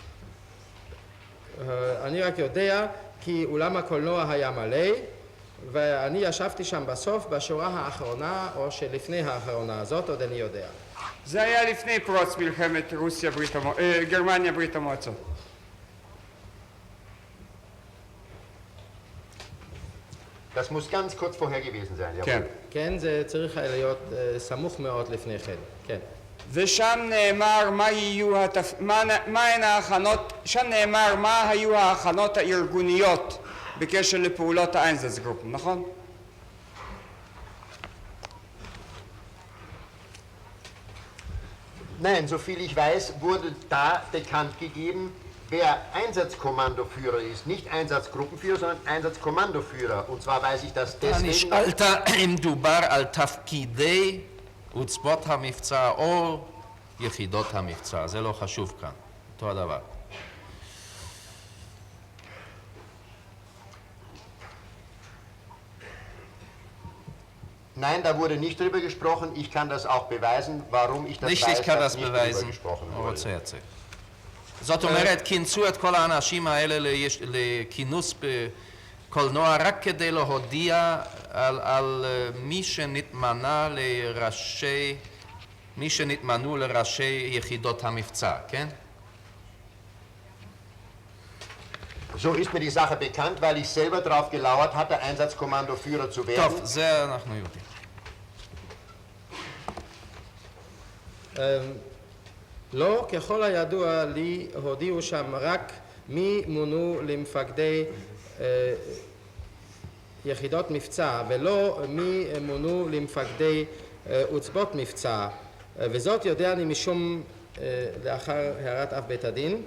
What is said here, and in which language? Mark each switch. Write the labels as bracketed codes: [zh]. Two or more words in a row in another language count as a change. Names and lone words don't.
[he] אני רק יודע כי אולם הקולנוע היה מלא ואני ישבתי שם בסוף בשורה האחרונה או שלפני האחרונה, הזאת עוד אני יודע. זה היה לפני פרוץ מלחמת גרמניה ברית המועצות. [de] Das muss ganz kurz vorher gewesen sein. Jawohl. [he] כן. כן, זה צריך היה להיות סמוך מאוד לפני כן, כן. ושם נאמר שם נאמר מה היו ההכנות הארגוניות בקשר לפעולות האיינזצגרופ, נכון? [de] Nein, soviel ich weiß, wurde da bekannt gegeben, wer Einsatzkommandoführer ist. Nicht Einsatzgruppenführer, sondern Einsatzkommandoführer. Und zwar weiß ich das deswegen... [he] אם דובר על תפקידי עוצבות המבצע או יחידות המבצע, זה לא חשוב כאן, אותו הדבר. [de] Nein, da wurde nicht drüber gesprochen. Ich kann das auch beweisen, warum ich das nicht weiß, ich kann dass das nicht drüber beweisen, gesprochen [he] הוא [de] wurde. [he] רוצה להציג. זאת אומרת, כינסו את כל האנשים האלה לכינוס בקולנוע רק כדי להודיע על מי שנתמנו לראשי יחידות המבצע, כן? [de] So ist mir die Sache bekannt, weil ich selber darauf gelauert hatte, Einsatzkommandoführer zu werden. [he] טוב, זה אנחנו יודעים. לא, ככל הידוע לי, הודיעו שם רק מי מונו למפקדי יחידות מבצע, ולא מי מונו למפקדי עוצבות מבצע, וזאת יודע אני משום לאחר הערת אב בית הדין.